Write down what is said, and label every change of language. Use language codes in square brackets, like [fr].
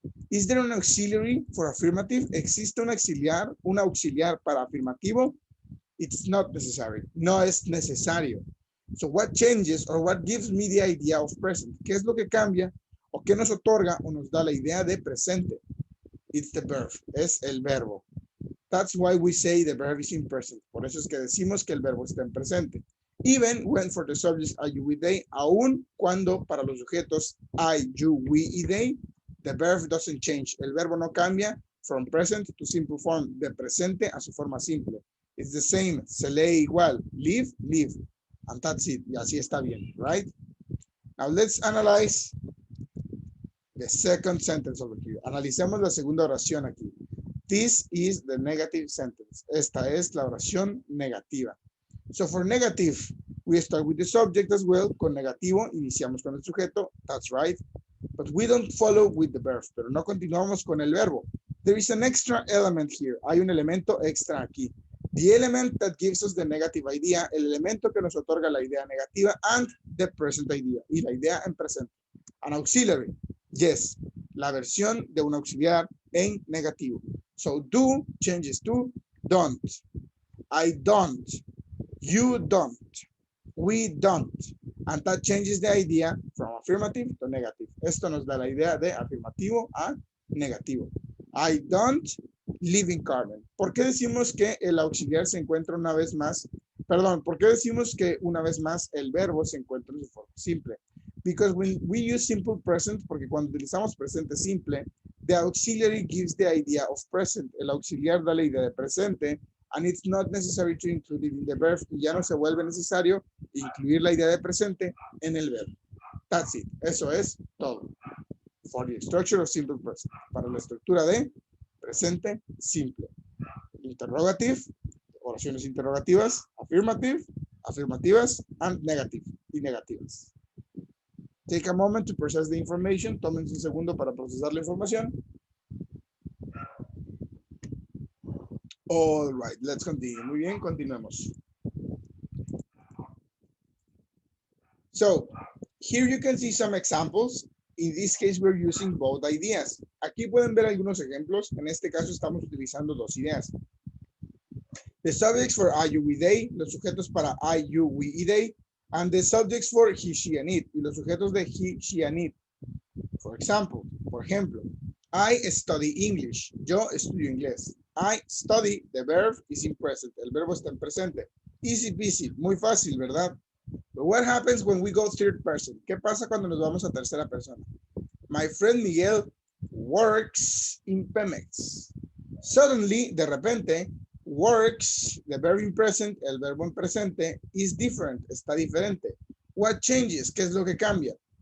[en] Is there an auxiliary for affirmative? [es] ¿Existe un auxiliar para afirmativo? [en] It's not necessary. [es] No es necesario. [en] So what changes or what gives me the idea of present? [es] ¿Qué es lo que cambia o qué nos otorga o nos da la idea de presente? [en] It's the verb. [es] Es el verbo. [en] That's why we say the verb is in present. [es] Por eso es que decimos que el verbo está en presente. [en] Even when for the subjects I, you, we, they, [es] aun cuando para los sujetos I, you, we y they, [en] The verb doesn't change. [es] El verbo no cambia [en] from present to simple form. [es] De presente a su forma simple. [en] It's the same. [es] Se lee igual. [en] Live, live. And that's it. [es] Y así está bien, [en] right? Now let's analyze the second sentence over here. [es] Analicemos la segunda oración aquí. [en] This is the negative sentence. [es] Esta es la oración negativa. [en] So for negative, we start with the subject as well. [es] Con negativo, iniciamos con el sujeto. [en] That's right. But we don't follow with the verb. [es] Pero no continuamos con el verbo. [en] There is an extra element here. [es] Hay un elemento extra aquí. [en] The element that gives us the negative idea. [es] El elemento que nos otorga la idea negativa [en] and the present idea. [es] Y la idea en presente. [en] An auxiliary. Yes. [es] La versión de un auxiliar en negativo. [en] So do changes to don't. I don't. You don't. We don't. And that changes the idea from affirmative to negative. [es] Esto nos da la idea de afirmativo a negativo. [en] I don't live in Carmen. [es] ¿Por qué decimos que el auxiliar se encuentra una vez más? Perdón, ¿por qué decimos que una vez más el verbo se encuentra en su forma simple? [en] Because when we use simple present, [es] porque cuando utilizamos presente simple, [en] the auxiliary gives the idea of present. [es] El auxiliar da la idea de presente, [en] and it's not necessary to include it in the verb. [es] Y ya no se vuelve necesario incluir la idea de presente en el verbo. [en] That's it. [es] Eso es todo. [en] For the structure of simple present. [es] Para la estructura de presente simple. [en] Interrogative, [es] oraciones interrogativas, [en] affirmative, [es] afirmativas, [en] and negative, [es] y negativas. [en] Take a moment to process the information. [es] Tómense un segundo para procesar la información. [en] All right, let's continue. [es] Muy bien, continuemos. [en] So, here you can see some examples. In this case, we're using both ideas. [es] Aquí pueden ver algunos ejemplos. En este caso, estamos utilizando dos ideas. [en] The subjects for I, you, we, they. [es] Los sujetos para I, you, we, y they. [en] And the subjects for he, she, and it. [es] Y los sujetos de [en] he, she, and it. For example, [es] por ejemplo, [en] I study English. [es] Yo estudio inglés. [en] I study, the verb is in present. [es] El verbo está en presente. [en] Easy peasy, [es] muy fácil, ¿verdad? [en] But what happens when we go third person? [es] ¿Qué pasa cuando nos vamos a tercera persona? [en] My friend Miguel works in Pemex. Suddenly, [es] de repente, [en] works, the verb in present, [es] el verbo en presente, [en] is different, [es] está diferente. [en] What changes? [es] ¿Qué es lo que cambia?